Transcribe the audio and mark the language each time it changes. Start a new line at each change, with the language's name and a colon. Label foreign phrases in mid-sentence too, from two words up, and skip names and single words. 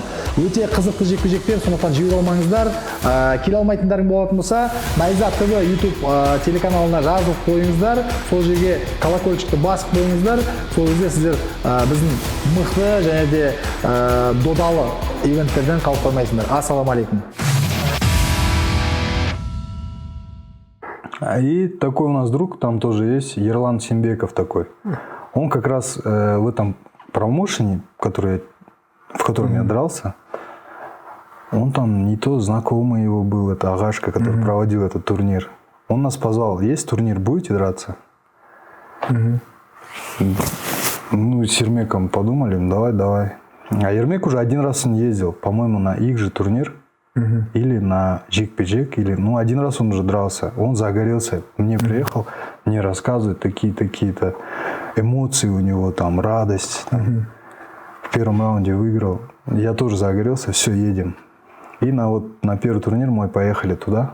Kazakh: Өте қызықты жекпе-жектер, сондықтан жібере алмаңыздар. Келе алмайтындарың болатын болса, Найза ТВ YouTube телеканалына жазылып қойыңыздар. Сол жерге колокольчикті басып қойыңыздар. Сол кезде сіздер біздің мықты және де додалы ивенттерден қалып қоймайсыңдар. Ассалаумағалейкум.
Russian: И такой у нас друг, там тоже есть, Ерлан Сембеков такой. Он как раз в этом промоушене, в котором я дрался, он там не то знакомый его был, это Агашка, который проводил этот турнир. Он нас позвал, есть турнир, будете драться? Ну, с Ермеком подумали, давай. А Ермек уже один раз он ездил, по-моему, на их же турнир. Или на жекпе-жек, один раз он уже дрался. Он загорелся, мне приехал, мне рассказывает такие-то эмоции у него, там, радость. Там. В первом раунде выиграл. Я тоже загорелся, все, едем. И на первый турнир мы поехали туда.